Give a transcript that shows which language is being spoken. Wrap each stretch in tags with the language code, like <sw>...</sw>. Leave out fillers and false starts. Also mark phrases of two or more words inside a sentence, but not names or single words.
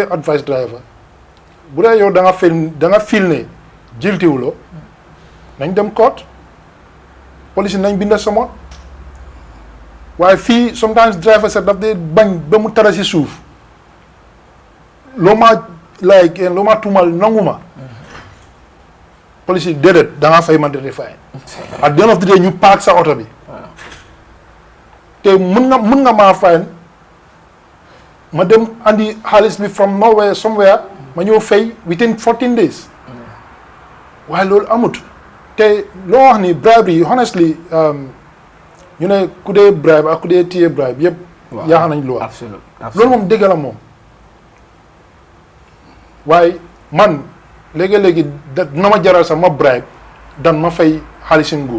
<en>advice driver</en> <wo>bu dee yow da nga feel ne jiltiwuloo nañ dem</wo> <en>court police</en> <wo>nañ binda somon waaye fii</wo> <en>sometimes driver</en> <wo>sax daf dee bañ ba mu tara si suuf loo ma tuumal nangu ma police yi déedéet da ngaa fay</wo> <en>mandatory fine at the end of the day</en> <wo>ñu paak sa oto bi te mun nga maa fine ma dem andi xaalis bi</wo> <en>from nowhere somewhere</en> <wo>ma ñëw fay</wo> <en>within 14 days</en> <wo>waaye loolu amut te loo wax ni bribe yi honestly ñu ne ku dee bribe ak ku dee téye bribe yëpp yaaxa nañ loi loolu moom dëgg la moom waaye man léegi-léegi dina ma jaral sax ma bribe dan ma fay xaalisi nguur</wo>